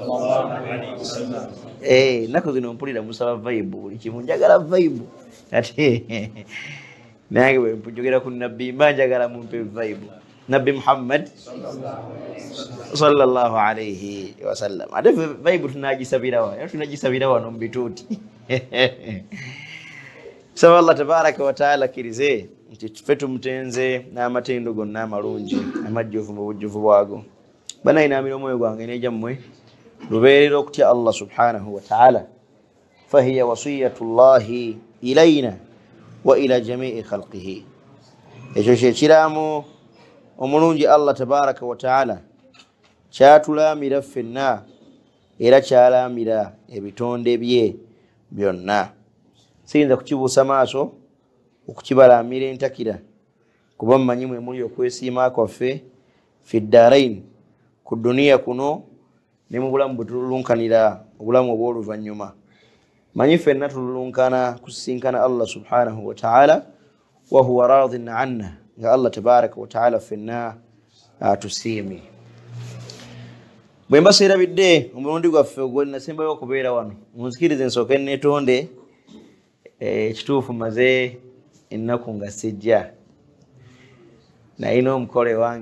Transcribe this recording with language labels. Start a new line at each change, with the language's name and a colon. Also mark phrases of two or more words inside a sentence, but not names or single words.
Ganda: naku zino mpulira musaba vibe buli kimu njagala vibe ate nange bwe mpujogera ku nabbi manjagala mumpe vibe nabbi Muhammad
Arabic: صلى الله عليه وسلم
Ganda: ate vibe tunagisabira wano mu bituuti so
Arabic: الله تبارك وتعالى
Ganda: kirize nti ffe tumutenze n'amatendo gonna amalungi amajjuvu mu bujjuvu bwago bana inaamira omwoyo gwange n'ejammwe lubeerera okutya
Arabic: الله سبحانه وتعالى فهي وصية الله إلينا وإلى جميع خلقه
Ganda: ekyo kyekiramu omulungi
Arabic: الله تبارك و
Ganda: taala kyatulamira ffenna era kyalamira ebitonde bye byonna siyinza kukibuusa maaso okukibalamira entakira kuba mmanyi mwe muli okwesiima kwaffe
Arabic: في الدارين
Ganda: ku duniya kuno ne mu bulamu bwe tululunkanira obulamu obw'oluvannyuma manyi ffenna tululunkana kusisinkana
Arabic: الله سبحانه وتعالى وهو راض عنا
Ganda: nga
Arabic: الله تبارك وتعالى
Ganda: ffenna atusiimi bwe mbaseerabidde omulundi gwaffe gwe nasembayo okubeera wano munzikirize nsooke neetonde ekituufu maze ennaku nga sijja nayina omukole wange